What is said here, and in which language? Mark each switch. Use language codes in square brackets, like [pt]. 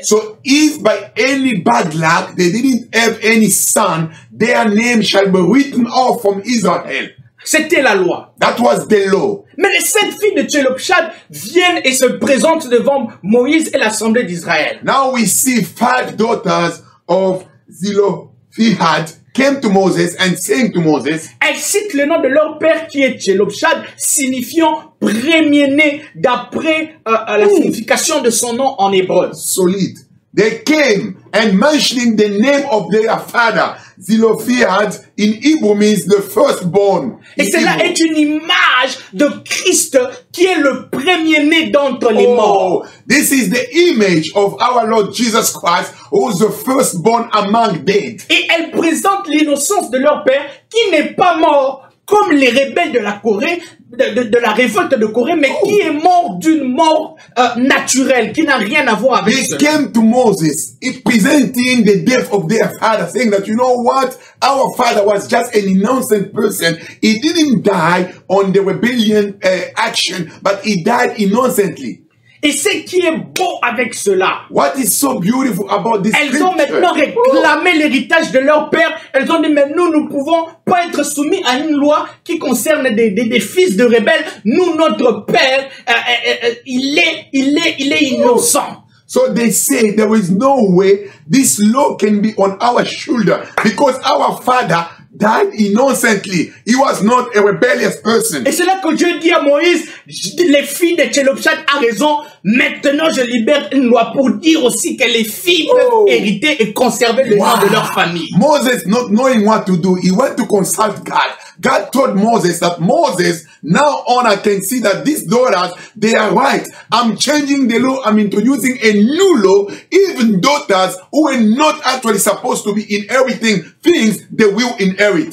[en] So if by any bad luck they didn't have any son, their name shall be written off from Israel. [fr] C'était la loi. [en] That was the law. [fr] Mais les 7 filles de Tchelopchad viennent et se présentent devant Moïse et l'assemblée d'Israël. [en] Now we see 5 daughters of Zelophehad came to Moses and saying to Moses, [fr] Elles citent le nom de leur père qui est Tchelopchad, signifiant premier-né d'après la signification de son nom en hébreu. [en] solid. They came and mentioning the name of their father. Zelophehad in Hebrew means the firstborn. [fr] Et cela est une image de Christ qui est le premier-né d'entre les morts. [en] This is the image of our Lord Jesus Christ, who is the firstborn among dead. [fr] Et elle présente l'innocence de leur père qui n'est pas mort comme les rebelles de la Corée, de la révolte de Corée, mais qui est mort d'une mort naturelle, qui n'a rien à voir avec [en] They [fr] cela. [en] came to Moses, presenting the death of their father, saying that, you know what, our father was just an innocent person. He didn't die on the rebellion action, but he died innocently. [fr] Et ce qui est beau avec cela, [en] What is so beautiful about this [fr] elles ont [en] scripture? [fr] maintenant réclamé l'héritage de leur père. Elles ont dit, mais nous ne pouvons pas être soumis à une loi qui concerne des fils de rebelles. Nous, notre père, il est innocent. [en] So they say there is no way this law can be on our shoulder because our father died innocently. He was not a rebellious person. [fr] Et c'est là que Dieu dit à Moïse, les filles de Tchelopchat a raison, maintenant je libère une loi pour dire aussi que les filles peuvent hériter et conserver le nom de leur famille. [en] Moses, not knowing what to do, he went to consult God. God told Moses that Moses, now on I can see that these daughters, they are right. I'm changing the law. I'm introducing a new law. Even daughters who are not actually supposed to be inheriting things, they will inherit.